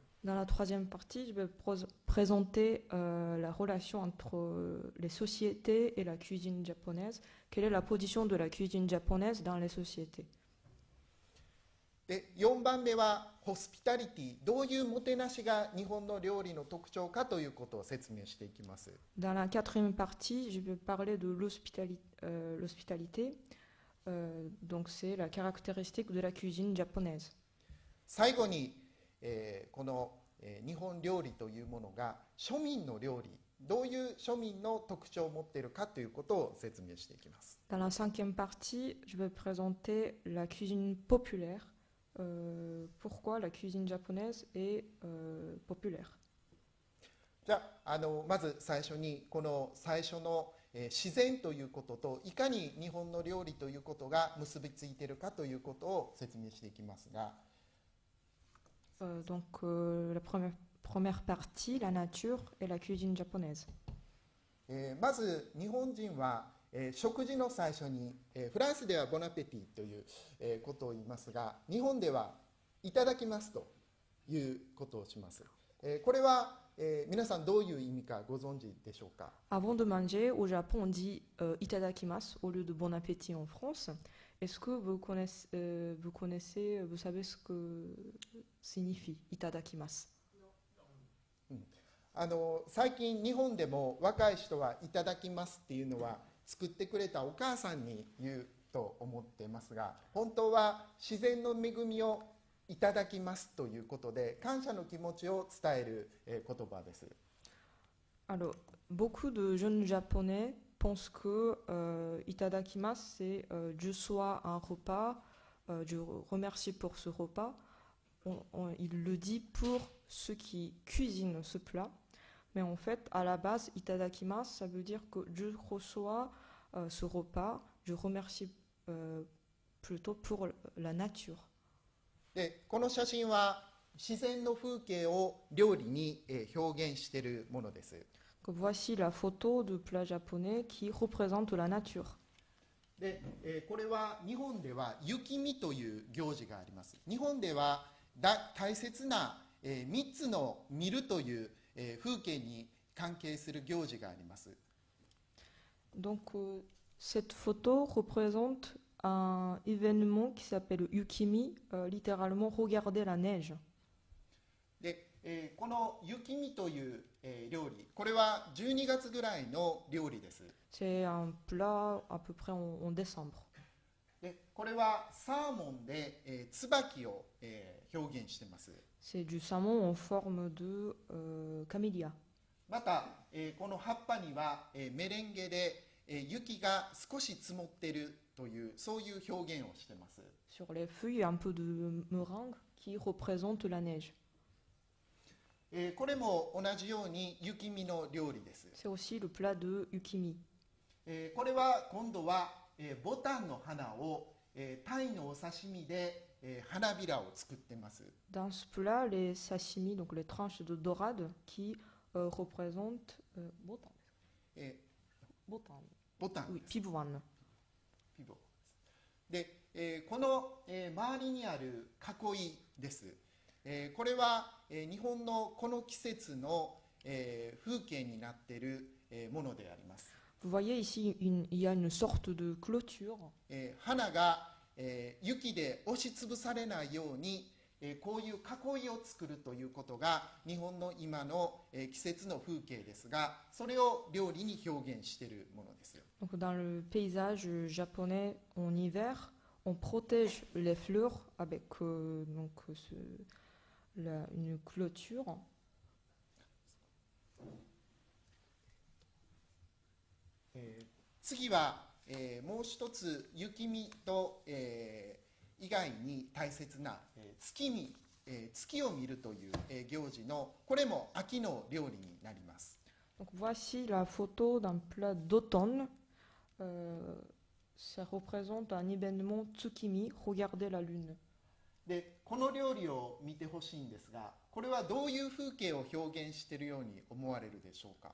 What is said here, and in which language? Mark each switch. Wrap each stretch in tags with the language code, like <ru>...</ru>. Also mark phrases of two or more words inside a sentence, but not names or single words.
<fr>Dans la troisième partie, je vais présenter la relation entre les sociétés et la cuisine japonaise. Quelle est la position de la cuisine japonaise dans les sociétés?</fr> <ja>で、4番目はホスピタリティ、どういうもてなしが日本の料理の特徴かということを説明していきます。</ja> <fr>Dans la quatrième partie, je vais parler de l'hospitalité. Donc c'est la caractéristique de la cuisine japonaise.</fr> <ja>最後に、この、日本料理というものが庶民の料理、どういう庶民の特徴を持っているかということを説明していきます。</ja> <fr>Dans la cinquième partie, je vais présenter la cuisine populaire. Pourquoi la cuisine japonaise est populaire.</fr> <ja>じゃあ、まず最初にこの最初の、自然ということといかに日本の料理ということが結びついているかということを説明していきますが、</ja> <fr>Donc la première partie, la nature et la cuisine japonaise.</fr> <ja>まず日本人は、食事の最初に、フランスではボナペティという、ことを言いますが、日本ではいただきますということをします。これは、皆さんどういう意味かご存知でしょうか。</ja> <fr>Avant de manger, au Japon, on dit itadakimasu au lieu de bon appétit en France. Est-ce que vous connaissez, vous savez ce que signifie itadakimasu?</fr> <ja>最近日本でも若い人はいただきますっていうのは作ってくれたお母さんに言うと思っていますが、本当は自然の恵みをいただきますということで感謝の気持ちを伝える言葉です。</ja> <fr>Alors, beaucoup de jeunes japonais pensent que itadakimasu, c'est je sois un repas, je remercie pour ce repas. Il le dit pour ceux qui cuisinent ce plat. Mais en fait, à la base, itadakimasu, ça veut dire que je reçois ce repas, je remercie plutôt pour la nature.</fr> <ja>で、この写真は自然の風景を料理に表現しているものです。</ja> <fr>Voici la photo de plat japonais qui représente la nature.</fr> <ja>で、これは日本では雪見という行事があります。日本では大切な3つの見るという風景に関係する行事があります。</ja> <fr>Donc, cette photo représente un événement qui s'appelle Yukimi, littéralement regarder la neige.</fr> <ja>で、この雪見という、料理、これは12月ぐらいの料理です。</ja> <fr>C'est un plat à peu près en décembre.</fr> <ja>で、これはサーモンで、椿を、表現しています。</ja> <fr>C'est du saumon en forme de camélia.</fr> <ja>また、この葉っぱには、メレンゲで、雪が少し積もっているというそういう表現をしています。</ja> <fr>Sur les feuilles, il y a un peu de meringue qui représente la neige.</fr> <ja>これも同じように雪見の料理です。</ja> <fr>C'est aussi le plat de Yukimi.</fr> <ja>これは今度は、ボタンの花を、タイのお刺身で、花びらを作っています。</ja> <fr>Dans ce plat, les sashimi, donc les tranches de dorade, qui représentent botan.</fr> <ja>ボ Botan. タン</ja> <fr>Oui,</fr> <ja>です。 pibuan. ピボで、この、周りにある囲いです。これは、日本のこの季節の、風景になっている、ものであります。</ja> <fr>Vous voyez ici, il y a une sorte de clôture.</fr> <ja>花が、雪で押しつぶされないように、こういう囲いを作るということが日本の今の、季節の風景ですが、それを料理に表現しているものです。</ja> <fr>Donc dans le paysage japonais en hiver, on protège les fleurs avec une clôture.</fr> <ja>次は、もう一つ雪見と、以外に大切な、月見、月を見るという、行事のこれも秋の料理になります。</ja> <fr>Donc voici la photo d'un plat d'automne. Ça représente un événement tsukimi, regarder la lune.</fr> <ja>で、この料理を見てほしいんですが、これはどういう風景を表現しているように思われるでしょうか。</ja>